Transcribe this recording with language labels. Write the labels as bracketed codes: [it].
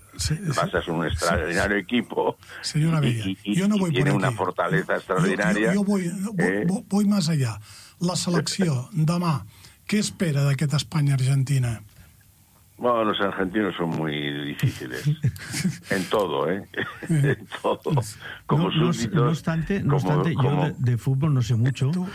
[es] El Barça es un extraordinario equipo. Señora Villa, yo no voy por tiene aquí. Una fortaleza extraordinaria. Yo voy más allá. [ca] La selecció, demà, què espera d'aquest Espanya-Argentina? [es] Bueno, los argentinos son muy difíciles. En todo, ¿eh? En todo. Como no, súbditos... No obstante, yo de fútbol no sé mucho,